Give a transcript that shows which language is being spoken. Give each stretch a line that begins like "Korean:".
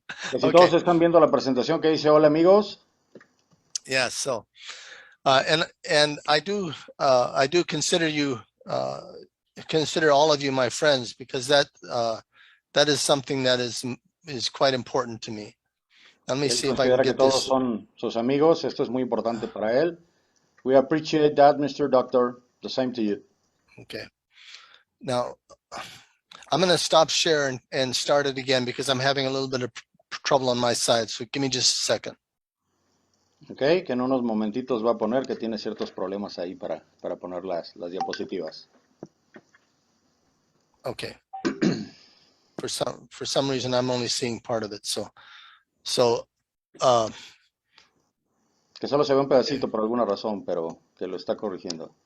Spanish: Que si todos están viendo la presentación que dice hola, amigos.
English: Yes. So, and I do consider you consider all of you my friends, because that is something that is quite important to me. Let me see if I can get
Spanish: todos
English: this.
Spanish: Son sus amigos. Esto es muy importante para él.
English: We appreciate that, Mr. Doctor. The same to you. Okay. Now, I'm going to stop share and start it again because I'm having a little bit of trouble on my side. So give me just a second.
Spanish: Okay, que en unos momentitos va a poner que tiene ciertos problemas ahí para poner las diapositivas.
English: Okay. For some reason, I'm only seeing part of it. So
Spanish: que solo se ve un pedacito por alguna razón, pero que lo está corrigiendo.